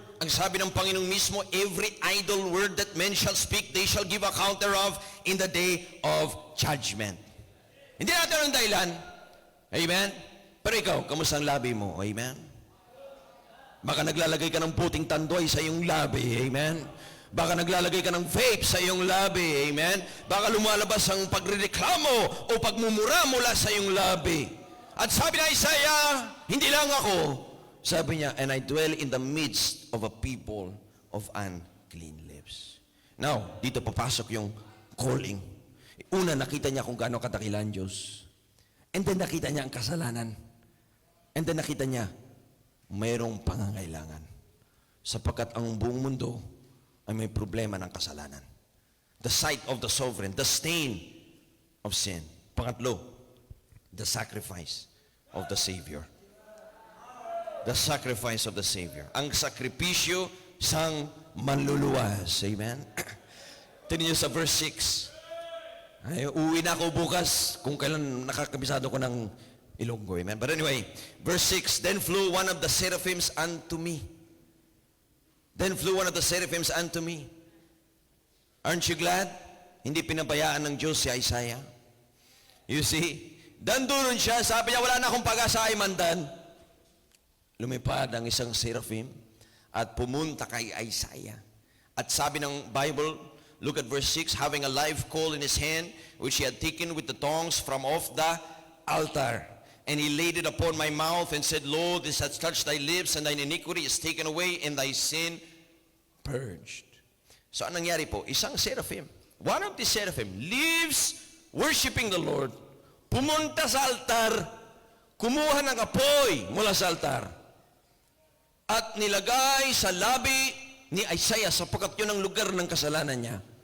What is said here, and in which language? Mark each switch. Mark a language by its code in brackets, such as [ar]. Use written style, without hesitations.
[tl] Ang sabi ng Panginoon mismo, [en] every idle word that men shall speak, they shall give account thereof in the day of judgment. [tl] Hindi natin ang dahilan. Amen? Pero ikaw, kamusta ang labi mo? Amen? Baka naglalagay ka ng puting tandoy sa iyong labi. Amen? Baka naglalagay ka ng vape sa iyong labi. Amen? Baka lumalabas ang pagrereklamo o pagmumura mula sa iyong labi. At sabi na Isaiah, hindi lang ako. Sabi niya, [en] and I dwell in the midst of a people of unclean lips. [tl] Now, dito papasok yung calling. Una, nakita niya kung gaano kadakilan ang Diyos. And then nakita niya ang kasalanan. And then nakita niya, mayroong pangangailangan. Sapagkat ang buong mundo ay may problema ng kasalanan. [en] The sight of the sovereign, the stain of sin. [tl] Pangatlo, [en] the sacrifice of the Savior. The sacrifice of the Savior. [tl] Ang sakripisyo sang manluluwas. Amen? Tingnan niyo sa verse 6. Ay, uwi na ako bukas kung kailan nakakabisado ko ng Ilonggo. Amen? [en] But anyway, verse 6, then flew one of the seraphims unto me. Then flew one of the seraphims unto me. Aren't you glad? [tl] Hindi pinabayaan ng Diyos si Isaiah. [en] You see? [tl] Dandunon siya, sabi niya, wala na akong pag-asa ay mandan. Lumipad ang isang seraphim at pumunta kay Isaiah. At sabi ng Bible, [en] look at verse 6, having a live coal in his hand, which he had taken with the tongs from off the altar. And he laid it upon my mouth and said, Lo, this hath touched thy lips, and thine iniquity is taken away, and thy sin purged. [tl] So anong nangyari po? Isang seraphim. [en] one of the seraphim leaves worshiping the Lord, [tl] pumunta sa altar, kumuha ng apoy mula sa altar, at nilagay sa labi ni Isaiah sapagkat yun ang lugar ng kasalanan niya.